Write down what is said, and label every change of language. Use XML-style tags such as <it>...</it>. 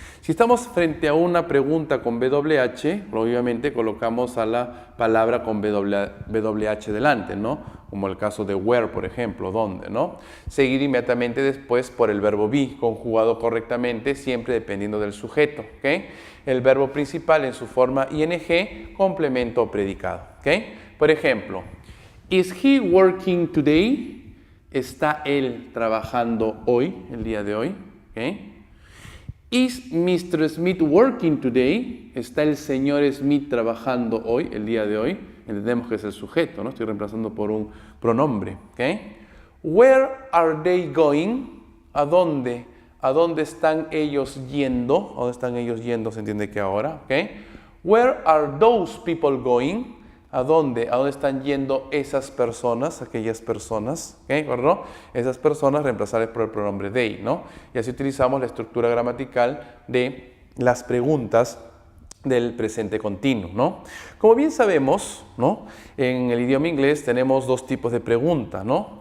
<es>Si estamos frente a una pregunta con WH, obviamente colocamos a la palabra con WH delante, ¿no? Como el caso de where, por ejemplo, ¿dónde?, ¿no? Seguido inmediatamente después por el verbo be, conjugado correctamente, siempre dependiendo del sujeto, ¿ok? El verbo principal en su forma ing, complemento o predicado, ¿ok? Por ejemplo,</es> <en>is he working today?</en> <es>¿Está él trabajando hoy, el día de hoy? ¿Okay?</es> <en>Is Mr. Smith working today?</en> <es>¿Está el señor Smith trabajando hoy, el día de hoy? Entendemos que es el sujeto, ¿no? Estoy reemplazando por un pronombre. ¿Okay?</es> <en>Where are they going?</en> <es>¿A dónde? ¿A dónde están ellos yendo? ¿A dónde están ellos yendo? Se entiende que ahora. ¿Okay?</es> <en>Where are those people going?</en> <es>¿A dónde? ¿A dónde están yendo esas personas? Aquellas personas, ¿ok? ¿Verdad? Esas personas reemplazadas por el pronombre they, ¿no? Y así utilizamos la estructura gramatical de las preguntas del presente continuo, ¿no? Como bien sabemos, ¿no? En el idioma inglés tenemos dos tipos de pregunta, ¿no?</es>